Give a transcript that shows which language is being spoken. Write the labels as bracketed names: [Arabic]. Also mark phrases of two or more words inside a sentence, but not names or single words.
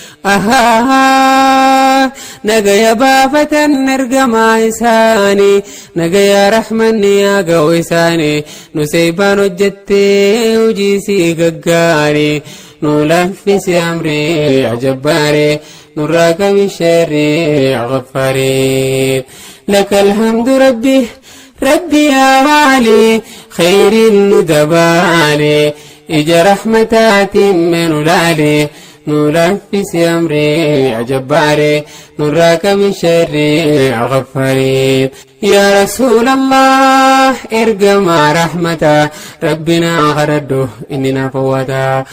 [Oromo] Ahaa, nagaya baafatan ergamaa isaani, nagaya rahmanni yaa ga'u isaani, nu seebaan hojjettee hojii si gaggaari. Nu laaffisi [Arabic] أمر الجبار, [Oromo] nurraa qabi [Arabic] شر الغفار. لك الحمد ربي، ربي يا والي، خير الندباء علي. [Oromo] Ija rahmataatiin mee nu laali, nu laaffisi [Arabic] أمر الجبار, [Oromo] nurraa qabi [Arabic] شر الغفار. يا رسول الله, [Oromo] ergamaa rahmata, Rabbi naa kadhadhu, inni naaf hawwata.